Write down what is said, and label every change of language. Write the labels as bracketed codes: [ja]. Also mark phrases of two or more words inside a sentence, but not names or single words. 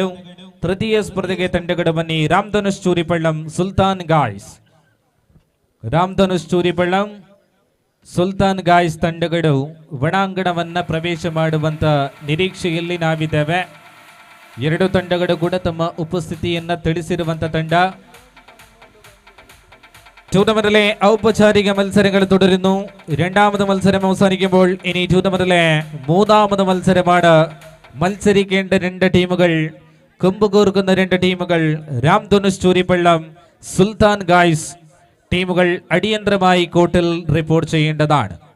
[kn] ತೃತೀಯ ಸ್ಪರ್ಧೆಗೆ ತಂಡಗಳು ಬನ್ನಿ. ರಾಮಧನುಷ್ ಚೂರಿಪಳ್ಳಂ, ಸುಲ್ತಾನ್ ಗಾಯ್ಸ್. ರಾಮಧನುಷ್ ಚೂರಿಪಳ್ಳಂ, ಸುಲ್ತಾನ್ ಗಾಯ್ಸ್ ತಂಡಗಳು ಒಳಾಂಗಣವನ್ನ ಪ್ರವೇಶ ಮಾಡುವಂತ ನಿರೀಕ್ಷೆಯಲ್ಲಿ ನಾವಿದ್ದೇವೆ. ಎರಡು ತಂಡಗಳು ಕೂಡ ತಮ್ಮ ಉಪಸ್ಥಿತಿಯನ್ನ ತಿಳಿಸಿರುವಂತ ತಂಡ. [ml] ടൂർണമെന്റിലെ ഔപചാരിക മത്സരങ്ങൾ തുടരുന്നു. രണ്ടാമത് മത്സരം അവസാനിക്കുമ്പോൾ ഇനി ടൂർണമെന്റിലെ മൂന്നാമത് മത്സരമാണ്. മത്സരിക്കേണ്ട രണ്ട് ടീമുകൾ, കുമ്പുകൂർക്കുന്ന രണ്ട് ടീമുകൾ രാംധനുഷ് ചൂരിപ്പള്ളം, സുൽത്താൻ ഗായ്സ് ടീമുകൾ അടിയന്തരമായി കോർട്ടിൽ റിപ്പോർട്ട് ചെയ്യേണ്ടതാണ്.